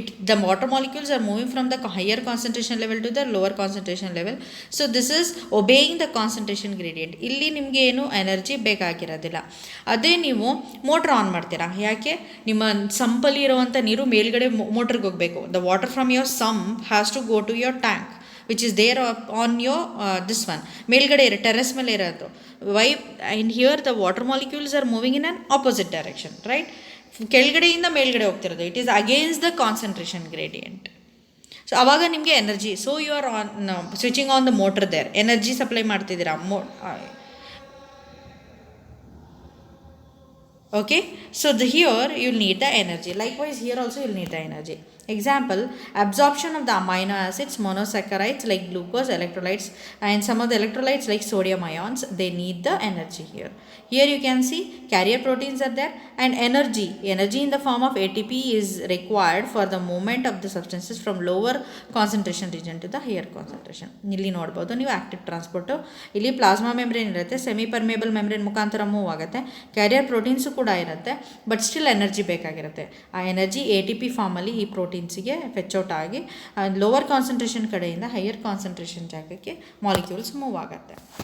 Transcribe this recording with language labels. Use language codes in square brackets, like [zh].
[en] The water molecules are moving from the higher concentration level to the lower concentration level. So this is obeying the concentration gradient. [kn] ಇಲ್ಲಿ ನಿಮಗೆ ಏನು energy ಬೇಕಾಗಿರೋದಿಲ್ಲ. ಅದೇ ನೀವು motor on ಮಾಡ್ತೀರಾ, ಯಾಕೆ? ನಿಮ್ಮ ಸಂಪಲ್ಲಿ ಇರುವಂಥ ನೀರು ಮೇಲ್ಗಡೆ ಮೋಟ್ರಿಗೆ ಹೋಗಬೇಕು. [en] The water from your sump has to go to your tank which is there on your this one [kn] ಮೇಲ್ಗಡೆ ಇರೋ ಟೆರೆಸ್ ಮೇಲೆ ಇರೋದು. [en] Why? And here the water molecules are moving in an opposite direction, right? [kn] ಕೆಳಗಡೆಯಿಂದ ಮೇಲ್ಗಡೆ ಹೋಗ್ತಿರೋದು. [en] It is against the concentration gradient. [kn] So ಆವಾಗ ನಿಮಗೆ energy, [en] so you are on switching on the motor there, [kn] energy supply ಮಾಡ್ತಿದ್ದೀರಾ. [en] Okay, so here you'll need the energy. Likewise here also you'll need the energy. Example, absorption of the amino acids, monosaccharides like glucose, electrolytes, and some of the electrolytes like sodium ions, they need the energy here. Here you can see carrier proteins are there, and energy in the form of ATP is required for the movement of the substances from lower concentration region to the higher concentration. [kn] ಇಲ್ಲಿ ನೋಡ್ಬೋದು ನೀವು active transport. ಇಲ್ಲಿ plasma membrane ಇರುತ್ತೆ, semi permeable membrane ಮುಖಾಂತರ move ಆಗುತ್ತೆ. Carrier proteins ಕೂಡ ಇರುತ್ತೆ, but still energy ಬೇಕಾಗಿರುತ್ತೆ. ಆ ಎನರ್ಜಿ ATP ಫಾರ್ಮಲ್ಲಿ ಈ ಪ್ರೋಟೀನ್ಸಿಗೆ ಫೆಚ್ಔಟ್ ಆಗಿ ಲೋವರ್ ಕಾನ್ಸಂಟ್ರೇಷನ್ ಕಡೆಯಿಂದ ಹೈಯರ್ ಕಾನ್ಸಂಟ್ರೇಷನ್ ಜಾಗಕ್ಕೆ ಮಾಲಿಕ್ಯೂಲ್ಸ್ ಮೂವ್ ಆಗುತ್ತೆ.